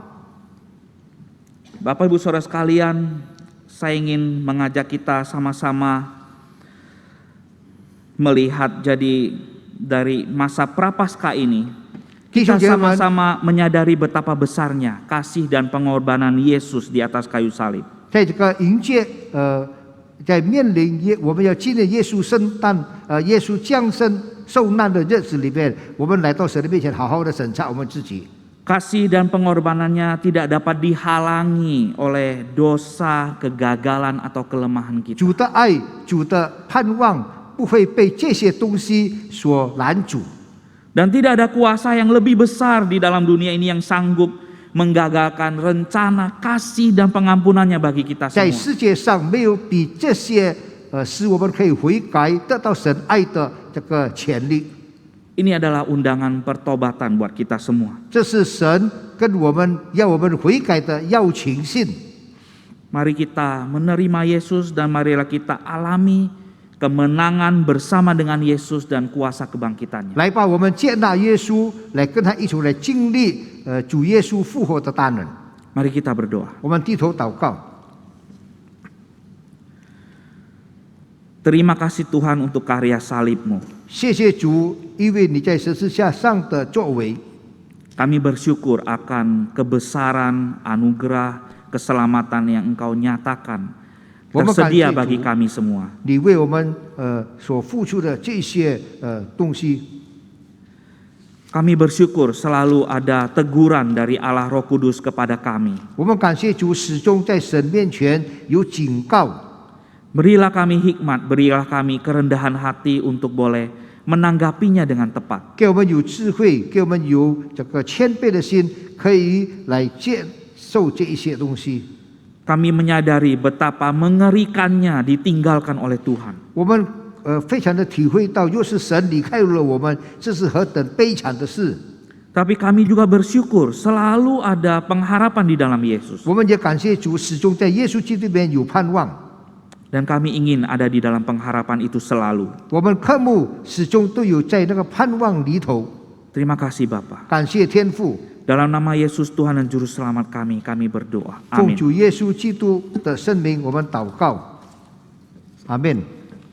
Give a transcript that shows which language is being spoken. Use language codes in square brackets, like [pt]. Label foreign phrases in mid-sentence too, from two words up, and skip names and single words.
[id] Bapak Ibu Saudara sekalian, saya ingin mengajak kita sama-sama melihat jadi dari masa prapaskah ini, kita sama-sama menyadari betapa besarnya kasih dan pengorbanan Yesus di atas kayu salib. [zh] 在这个迎接在面临我们要纪念耶稣圣诞耶稣降生受难的日子里面，我们来到神的面前，好好的审查我们自己。 [id] Kasih dan pengorbanannya tidak dapat dihalangi oleh dosa, kegagalan atau kelemahan kita. [zh] 主的爱，主的盼望不会被这些东西所拦阻。 [id] Dan tidak ada kuasa yang lebih besar di dalam dunia ini yang sanggup menggagalkan rencana kasih dan pengampunannya bagi kita [zh] 在 [id] semua. [zh] 世界上没有比这些使我们可以悔改、得到神爱的这个权利。 [id] Ini adalah undangan pertobatan buat kita semua. [zh] 这是神跟我们要我们悔改的邀请信。 [id] Mari kita menerima Yesus dan marilah kita alami kemenangan bersama dengan Yesus dan kuasa kebangkitannya. [zh] 来吧，我们接纳耶稣，来跟他一起来经历主耶稣复活的大能。 [id] Mari kita berdoa. [zh] 我们低头祷告， [id] Terima kasih Tuhan untuk karya salib-Mu. [zh] 谢谢主，因为你在十字架上的作为， [id] Kami bersyukur akan kebesaran, anugerah, keselamatan yang Engkau nyatakan tersedia bagi kami semua. [zh] 你为我们所付出的这些东西， [id] Kami bersyukur selalu ada teguran dari Allah Roh Kudus kepada kami. [zh] 我们感谢主，始终在神面前有警告。 [id] Berilah kami hikmat, berilah kami kerendahan hati untuk boleh menanggapinya dengan tepat. [zh] 给我们有智慧，给我们有这个谦卑的心，可以来接受这一些东西。 [id] Kami menyadari betapa mengerikannya ditinggalkan oleh Tuhan. [zh] 我们非常的体会到，若是神离开了我们，这是何等悲惨的事。 [id] Tapi kami juga bersyukur selalu ada pengharapan di dalam Yesus. [zh] 我们也感谢主，始终在耶稣基督里面有盼望。 [id] Dan kami ingin ada di dalam pengharapan itu selalu. [zh] 我们渴慕始终都有在那个盼望里头。 [id] Terima kasih Bapa. [zh] 感谢天父， [id] Dalam nama Yesus Tuhan dan Juru Selamat kami berdoa. [zh] 奉 [id] Amin. [zh] 主耶稣基督的圣名，我们祷告，阿门。